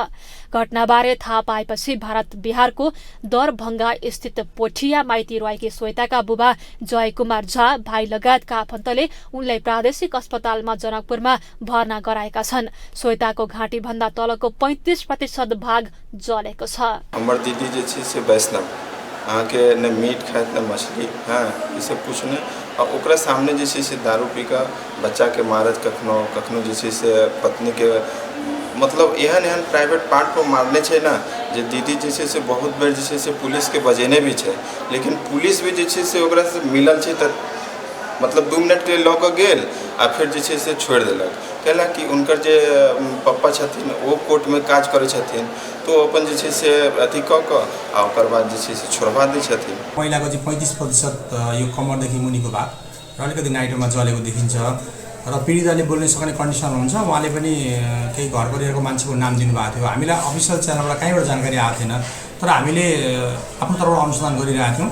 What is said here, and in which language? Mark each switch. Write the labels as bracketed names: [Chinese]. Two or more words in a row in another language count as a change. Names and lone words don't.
[Nepali] घटनाबारे थाहा पाएपछि भारत बिहारको दरभंगा स्थित पोठिया माइती रहेकी श्वेताका बुबा जयकुमार झा भाइ लगायतका आफन्तले उनलाई प्रादेशिक अस्पतालमा जनकपुरमा भर्ना गराएका छन्। श्वेताको घाँटी भन्दा तलको 35% भाग जलेको छ। [Maithili] हमर दीदी जे छै से वैष्णव, अहाँके न मीट खाइत न मछली, हाँ ई सब कुछ नहीं। और ओकरा सामने जे छै से दारू पी कऽ बच्चाके मारत, कखनो जे छै से पत्नीके, मतलब एहन एहन [English] private part [Maithili] पर मारने छै ना जे दीदी जे छै से बहुत बेर जे छै से पुलिसके बजेने भी छै, लेकिन पुलिस भी जे छै से ओकरा से मिलल छै तऽ मतलब 2 मिनट के लऽ कऽ गेल आ फिर जे छै से छोड़ि देलक। कैला कि उनकर जे पप्पा छथिन ओ कोर्टमे काज करै छथिन, तो अपन जे छै से अथी कऽ कऽ आ ओकर बाद जे छै से छोड़वा दै छथिन। [Nepali] महिलाको चाहिँ 35% यो कमरदेखि मुनिको भाग र अलिकति नाइटोमा जलेको देखिन्छ र पीडिताले बोल्न सक्ने कन्डिसन हुन्छ। उहाँले पनि केही घर परिवारको मान्छेको नाम दिनुभएको थियो। हामीलाई अफिसियल च्यानलबाट कहीँबाट जानकारी आएको थिएन, तर हामीले आफ्नो तर्फबाट अनुसन्धान गरिरहेका थियौँ।